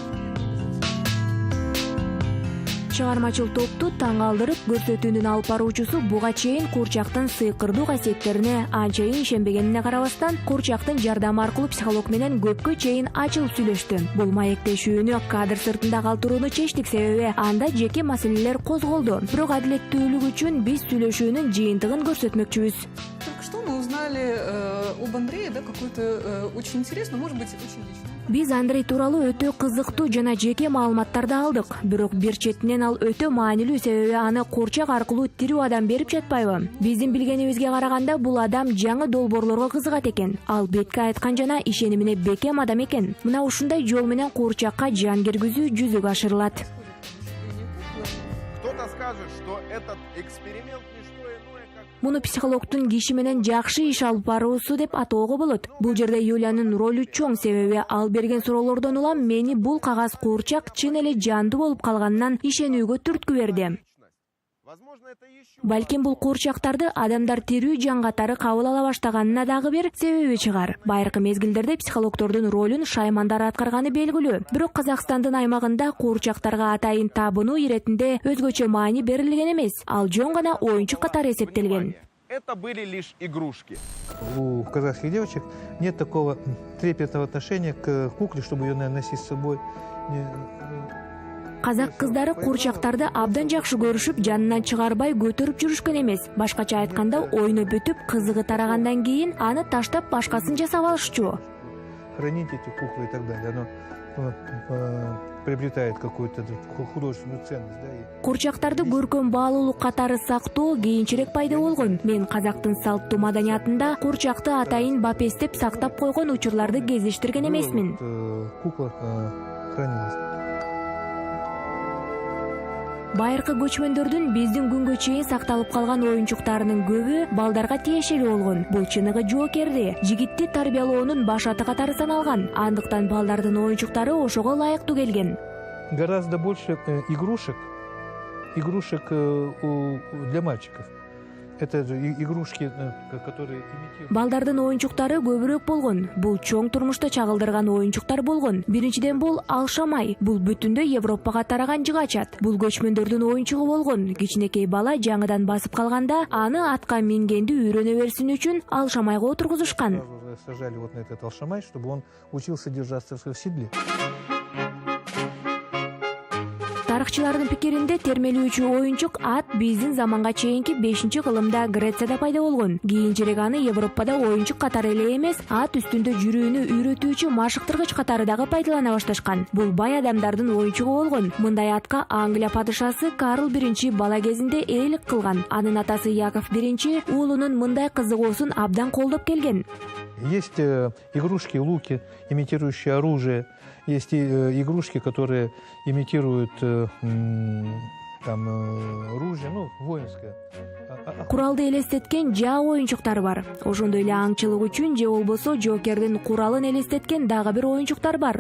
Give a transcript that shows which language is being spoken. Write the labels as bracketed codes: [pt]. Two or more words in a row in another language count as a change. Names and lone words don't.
[ky] Чыгармачыл топту таң калтырып көрсөтүүнүн алып баруучусу буга чейин куурчактын сыйкырдуу касиеттерине анчайын ишенбегенине карабастан, куурчактын жардамы аркылуу психолог менен көпкө чейин ачылып сүйлөштү. Бул маектешүүнү кадр сыртында калтырууну чечтик, себеби анда жеке маселелер козголду. Бирок адилеттүүлүк үчүн биз сүйлөшүүнүн жыйынтыгын көрсөтмөкчүбүз. [ru] Только что мы узнали об Андрее, да, какую-то очень интересную, может быть, очень личную. [ky] Биз Андрей тууралуу өтө кызыктуу жана жеке маалыматтарды алдык. Бирок бир четинен ал өтө маанилүү, себеби аны куурчак аркылуу тирүү адам берип жатпайбы? Биздин билгенибизге караганда бул адам жаңы долбоорлорго кызыгат экен. Ал бетке айткан жана ишенимине бекем адам экен. Мына ушундай жол менен куурчакка жан киргизүү жүзүгө ашырылат. [ru] Кто-то скажет, что этот эксперимент не что иное, как... [ky] Муну психологдун киши менен жакшы иш алып баруусу деп атоого болот. Бул жерде Юлиянын ролу чоң, себеби ал берген суроолордон улам мени бул кагаз куурчак чын эле жандуу болуп калганынан ишенүүгө түрткү берди. [ru] Возможно, это еще... [ky] Балким бул куурчактарды адамдар тирүү жан катары кабыл ала баштаганына дагы бир себеби чыгар. Байыркы мезгилдерде психологдордун ролун шаймандар аткарганы белгилүү. Бирок Казакстандын аймагында куурчактарга атайын табынуу иретинде өзгөчө маани берилген эмес. Ал жон гана оюнчук катары эсептелген. [ru] Это были лишь игрушки. У казахских девочек нет такого трепетного отношения к кукле, чтобы ее носить с собой. [ky] Казак кыздары куурчактарды абдан жакшы көрүшүп, жанынан чыгарбай көтөрүп жүрүшкөн эмес. Башкача айтканда, ойну бүтүп, кызыгы тарагандан кийин аны таштап башкасын жасап алышчу. [ru] Хранить эти куклы и так далее, оно приобретает какую-то художественную ценность. Да, [ky] Куурчактарды көркөм баалуулук катары сактоо кийинчерээк пайда болгон. Мен казактын салттуу маданиятында куурчакты атайын бапестеп сактап койгон учурларды кезиштирген эмесмин. [ru] Кукла хранилась. [ky] Байыркы көчмөндөрдүн биздин күнгө чейин сакталып калган оюнчуктарынын көбү балдарга тиешелүү болгон. Бул чыныгы жоокерди, жигитти тарбиялоонун башаты катары саналган. Андыктан балдардын оюнчуктары ошого ылайыктуу келген. [ru] Гораздо больше игрушек для мальчиков. Это же игрушки, которые имитируют. [ky] Балдардын оюнчуктары көбүрөөк болгон. Бул чоң турмушта чагылдырган оюнчуктар болгон. Биринчиден бул алшамай. Бул бүтүндөй Европага тараган жыгачат. Бул көчмөндөрдүн оюнчугу болгон. Кичинекей бала жаңыдан басып калганда, аны атка мингенди үйрөнө берсин үчүн алшамайга отургузушкан. [ru] Сажали вот на этот алшамай, чтобы он учился держаться в седле. [ky] Тарыхчылардын пикиринде термелүүчү оюнчук ат биздин заманга чейинки 5-кылымда Грецияда пайда болгон. Кийинчерээк аны Европада оюнчук катары эле эмес, ат үстүндө жүрүүнү үйрөтүүчү машыктыргыч катары дагы пайдалана башташкан. Бул бай адамдардын оюнчугу болгон. Мындай атка Англия падышасы Карл I бала кезинде ээлик кылган. Анын атасы Яков I уулунун мындай кызыгуусун абдан колдоп келген. [ru] Есть игрушки, луки, имитирующие оружие. Есть игрушки, которые имитируют оружие, воинское. [ky] Куралды элестеткен жаа оюнчуктар бар. Ошондой эле аңчылык үчүн же болбосо жоокердин куралын элестеткен дагы бир оюнчуктар бар.